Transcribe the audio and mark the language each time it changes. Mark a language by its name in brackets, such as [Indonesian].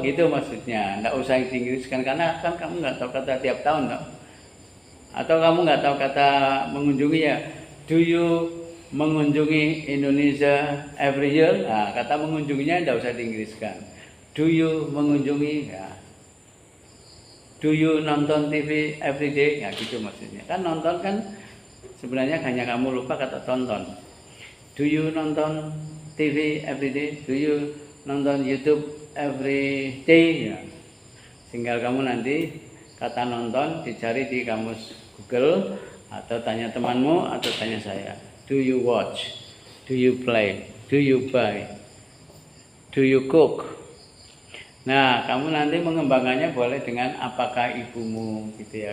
[Indonesian] Gitu maksudnya. Nggak usah diinggriskan karena kan kamu nggak tahu kata tiap tahun, no? Atau kamu nggak tahu kata mengunjungi ya. [English] Do you mengunjungi Indonesia every year? [Indonesian] Nah, kata mengunjunginya nggak usah diinggriskan. [English] Do you mengunjungi? Ya. Do you nonton TV every day? [Indonesian] Ya gitu maksudnya. Kan nonton kan sebenarnya hanya kamu lupa kata tonton. [English] Do you nonton TV every day? Do you nonton YouTube every day? [Indonesian] Ya. Tinggal kamu nanti kata nonton dicari di kamus Google atau tanya temanmu atau tanya saya. [English] Do you watch? Do you play? Do you buy? Do you cook? [Indonesian] Nah, kamu nanti mengembangkannya boleh dengan apakah ibumu gitu ya.